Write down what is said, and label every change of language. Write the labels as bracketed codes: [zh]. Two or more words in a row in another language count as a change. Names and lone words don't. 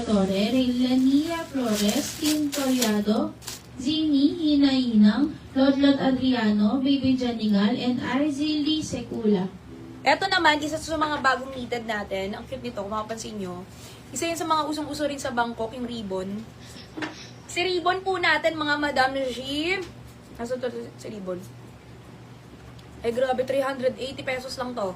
[tl] Torre, Reylania Flores, Tim Toriado, Zini Hinainang, Lodlot Adriano, Baby Janingal, and Arzili Secula. Ito naman, isa sa mga bagong knitted natin. Ang cute nito, kung makapansin nyo. Isa yun sa mga usong-uso rin sa Bangkok, yung ribbon. Si ribbon po natin, mga Madam G. Nasa ito si ribbon? Ay, grabe, 380 pesos lang to.